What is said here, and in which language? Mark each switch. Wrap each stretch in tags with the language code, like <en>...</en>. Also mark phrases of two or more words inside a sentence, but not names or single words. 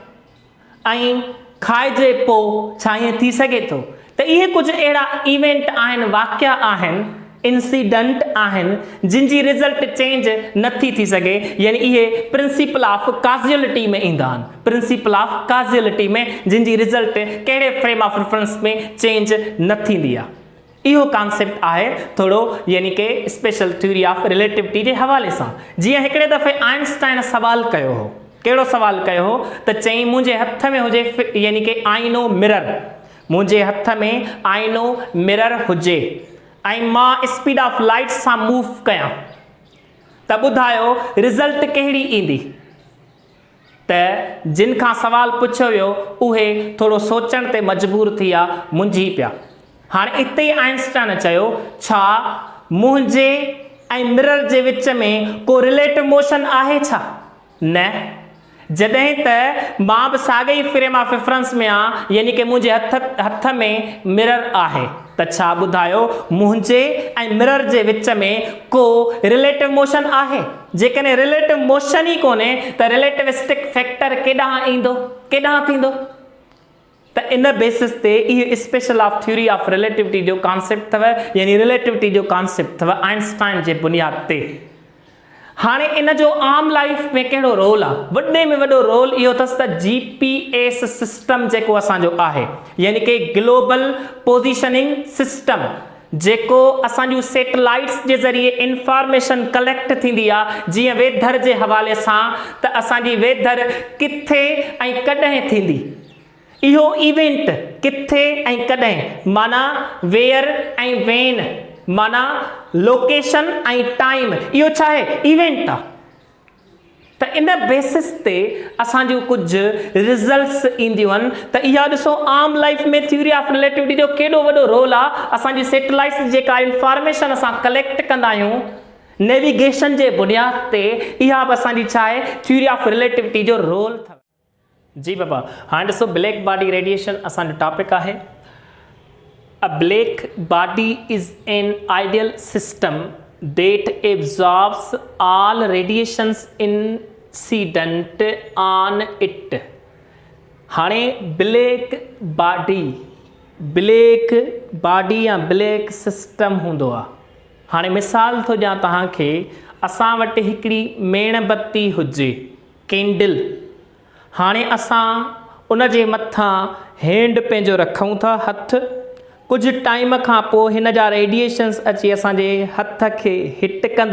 <sd>ऐं खाइजे पोइ छा ईअं थी सघे थो त इहे कुझु अहिड़ा इवेंट आहिनि वाक़िया आहिनि इंसिडेंट आहिनि जिन जी</sd> <en>result change</en> <sd>नथी थी सघे यानी इहे</sd> <en>principle of</en> <sd>काज़ुअलिटी में ईंदा आहिनि</sd> <en>principle of causality</en> <sd>में जिन जी रिज़ल्ट कहिड़े</sd> <en>frame of reference</en> <sd>में चेंज न थींदी आहे इहो कॉन्सेप्ट आहे थोरो यानी कि</sd> <en>special theory of relativity</en> <sd>जे हवाले सां जीअं हिकिड़े दफ़े आइंस्टाइन सवाल कयो हो कहिड़ो सवाल कयो हो त चई मुंहिंजे हथ में हुजे यानी कि आईनो मिरर मुंहिंजे हथ में आईनो मिरर हुजे ऐं मां</sd> <en>speed of light</en> <sd>सां मूव कयां त ॿुधायो रिज़ल्ट कहिड़ी ईंदी त जिन खां सवाल पुछियो वियो उहे थोरो सोचण ते मजबूर थी विया, मुंझी पिया। हाणे इते ई आइंस्टाइन चयो, छा मुंहिंजे ऐं मिरर जे विच में को</sd> <en>relative motion</en> <sd>आहे छा? न। जॾहिं त मां बि साॻई</sd> <en>frame of reference</en> <sd>में आहियां, यानी कि मुंहिंजे हथ में मिरर आहे, त छा ॿुधायो मुंहिंजे ऐं मिरर जे विच में को</sd> <en>relative motion</en> <sd>आहे? जेकॾहिं</sd> <en>relative motion</en> <sd>ई कोन्हे त</sd> <en>relativistic factor</en> <sd>केॾांहुं ईंदो, केॾांहुं थींदो? त इन बेसिस ते इहो</sd> <en>special of theory of relativity</en> <sd>जो कॉन्सेप्ट अथव, यानी रिलेटिविटी जो कॉन्सेप्ट अथव आइंस्टाइन जे बुनियाद ते। हाणे इन जो आम लाइफ में कहिड़ो रोल आहे? वॾे में वॾो रोल इहो अथसि त</sd> <en>GPS system</en> <sd>जेको असांजो आहे, यानी कि</sd> <en>global positioning system,</en> <sd>जेको असांजूं सैटेलाइट्स जे ज़रिए</sd> <en>information collect</en> <sd>थींदी आहे, जीअं वेदर जे हवाले सां त असांजी वेदर किथे ऐं कॾहिं थींदी, इहो इवेंट किथे ऐं कॾहिं, माना वेयर ऐं वेन, माना लोकेशन ऐं टाइम, इहो छा आहे? इवेंट आहे। त इन बेसिस ते असांजूं कुझु रिज़ल्ट्स ईंदियूं आहिनि। त इहा ॾिसो आम लाइफ में</sd> <en>theory of relativity</en> <sd>जो केॾो वॾो रोल आहे। असांजी सैटेलाइट्स जेका इंफॉर्मेशन असां कलेक्ट कंदा आहियूं नेविगेशन जे बुनियाद ते, इहा बि असांजी छा आहे?</sd> <en>theory of relativity</en> <sd>जो रोल अथव। जी बाबा, हाणे ॾिसो</sd> <en>black body radiation</en> <sd>असांजो टॉपिक आहे।</sd> <en>A black body is an ideal system that absorbs all radiations incident on it.</en> <sd>हाणे</sd> <en>black body</en> <sd>या</sd> <en>black system</en> <sd>हूंदो आहे। हाणे मिसाल थो ॾियां तव्हांखे, असां वटि हिकिड़ी मेणबत्ती हुजे, कैंडल। हाणे असां उन जे मथां हैंड पंहिंजो रखूं था, हथ। कुझु टाइम खां पोइ हिन जा रेडिएशन्स अची असांजे हथ खे हिट कंदा।</sd>